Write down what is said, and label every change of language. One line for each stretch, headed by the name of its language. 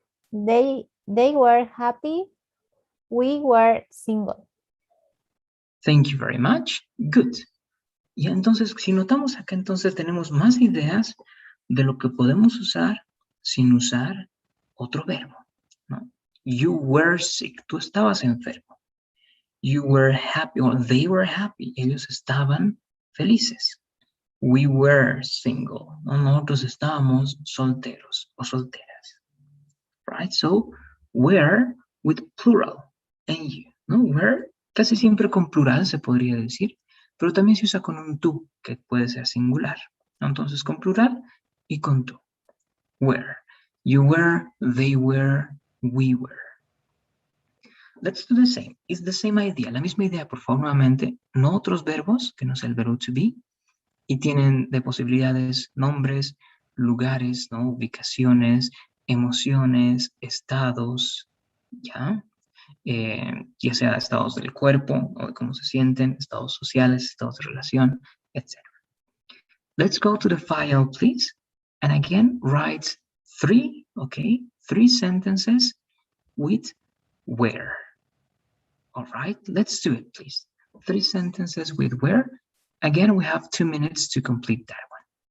English: They were happy. We were single. Thank you very much. Good.
Spanish: Y entonces, si notamos acá, entonces tenemos más ideas de lo que podemos usar sin usar otro verbo, ¿no?
English: You were sick.
Spanish: Tú estabas enfermo.
English: You were happy, or they were happy.
Spanish: Ellos estaban felices.
English: We were single.
Spanish: ¿No? Nosotros estábamos solteros o solteras.
English: Right? So, were with plural. And you. ¿No?
Spanish: Were casi siempre con plural se podría decir, pero también se usa con un tú, que puede ser singular. ¿No? Entonces, con plural y con tú.
English: Were. You were, they were, we were. Let's do the same. It's the same idea.
Spanish: La misma idea, por favor, nuevamente. No otros verbos, que no sea el verbo to be. Y tienen de posibilidades nombres, lugares, ¿no? Ubicaciones, emociones, estados, ¿ya? Ya sea estados del cuerpo, o de cómo se sienten, estados sociales, estados de relación, etc.
English: Let's go to the file, please. And again, write three sentences with where. All right, let's do it, please. 3 sentences with where. Again, we have 2 minutes to complete that one.